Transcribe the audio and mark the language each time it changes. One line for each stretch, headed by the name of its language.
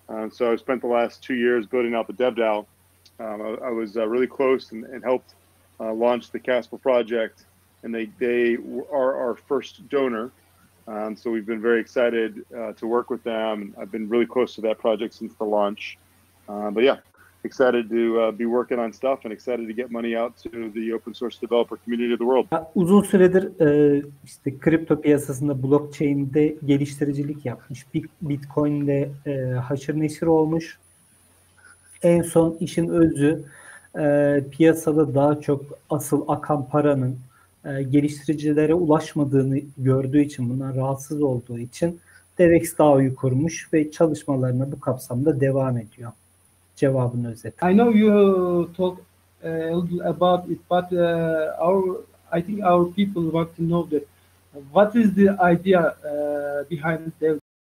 English: So I spent the last 2 years building out the DEVxDAO. I was really close and helped launch the Casper project, and they are our first donor. So we've been very excited to work with them. I've been really close to that project since the launch. But yeah, excited to be working on stuff and excited to get money out to the open source developer community of the world.
Turkish: Uzun süredir işte kripto piyasasında blockchain'de geliştiricilik yapmış. Bitcoin'de haşır neşir olmuş. En son işin özü piyasada daha çok asıl akan paranın geliştiricilere ulaşmadığını gördüğü için, bundan rahatsız olduğu için DEVxDAO'yu kurmuş ve çalışmalarına bu kapsamda devam ediyor. Cevabını özet.
English: I know you talk a little about it, but I think our people want to know that what is the idea behind the